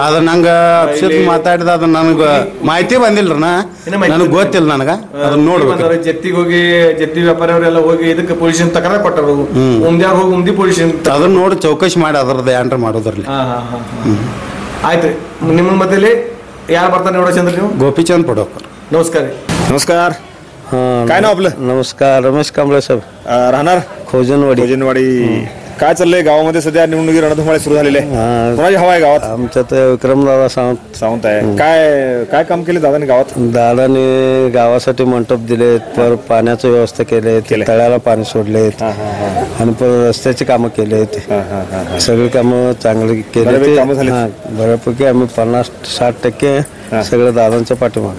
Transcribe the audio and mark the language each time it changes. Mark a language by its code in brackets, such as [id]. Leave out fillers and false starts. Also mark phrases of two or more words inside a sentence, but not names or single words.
[kn] ಅದ ನಂಗ ಅಪ್ಶಬ್ದ ಮಾತಾಡಿದ ಅದ ನನಗ ಮಾಹಿತಿ ಬಂದಿಲ್ರಿ ನನಗ್ ಗೊತ್ತಿಲ್ಲ ನನಗ ಅದನ್ನ ನೋಡ್ಬೇಕು ಜತ್ತಿಗೆ ಹೋಗಿ ಜತ್ತಿ ವ್ಯಾಪಾರವರೆಲ್ಲ ಹೋಗಿ ಇದಕ್ಕೆ ಪೊಲೀಸ್ ತಕರಾರು ಕೊಟ್ಟರು ಉಮ್ದ್ಯಾರು ಹೋಗಿ ಉಮ್ದಿ ಪೊಲೀಸ್ ಅದನ್ನ ನೋಡಿ ಚೌಕಶಿ ಮಾಡಿ ಅದ್ರದ್ದು ಏನ್ರ ಮಾಡೋದ್ರಲ್ಲಿ ಆಯ್ತು ನಿಮ್ಮ ಮಧ್ಯದಲ್ಲಿ ಯಾರು ಬರ್ತಾನೆ ನೋಡೋಚಂದ್ರ ನೀವು ಗೋಪಿಚಂದ್ ಪಡೋಕರ್ [mr] नमस्कार नमस्कार काय नाव आपलं नमस्कार रमेश कांबळे साहेब राहणार खोजनवाडी काय चाललंय गावामध्ये सध्या निवडणुकी रणधुमाळी सुरू झालेली आहे कोणाची हवा आहे गावात आमच्या तर विक्रमदादा सावंत आहे काय काम केले दादाने गावात दादाने गावासाठी मंडप दिले पर पाण्याची व्यवस्था केली तळ्याला पाणी सोडले आणि रस्त्याची कामं केली सगळी कामं चांगली केली बऱ्यापैकी आम्ही 50-60% सगळं दादांच्या पाठीमागे